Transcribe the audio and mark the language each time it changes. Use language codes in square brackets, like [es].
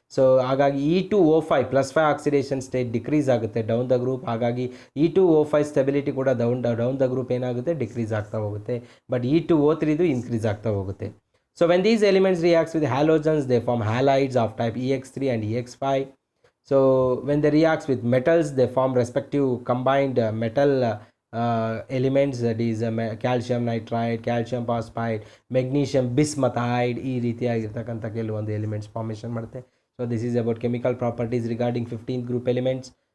[kn] So ಹಾಗಾಗಿ E2O5 +5 oxidation state decrease ಆಗುತ್ತೆ down the group. ಹಾಗಾಗಿ E2O5 ಸ್ಟೆಬಿಲಿಟಿ ಕೂಡ ಡೌನ್ ದ ಗ್ರೂಪ್ ಏನಾಗುತ್ತೆ, ಡಿಕ್ರೀಸ್ ಆಗ್ತಾ ಹೋಗುತ್ತೆ. [en] but E2O3 increase [kn] ಆಗ್ತಾ ಹೋಗುತ್ತೆ. [en] So when these elements reacts with halogens they form halides of type EX3 and EX5. So when they reacts with metals, they form respective combined metal elements, that is calcium nitride, calcium phosphide, magnesium bismuthide. [kn] ಈ ರೀತಿಯಾಗಿರ್ತಕ್ಕಂಥ ಕೆಲವೊಂದು elements formation ಮಾಡುತ್ತೆ. [en] So this is about chemical properties regarding 15th group elements.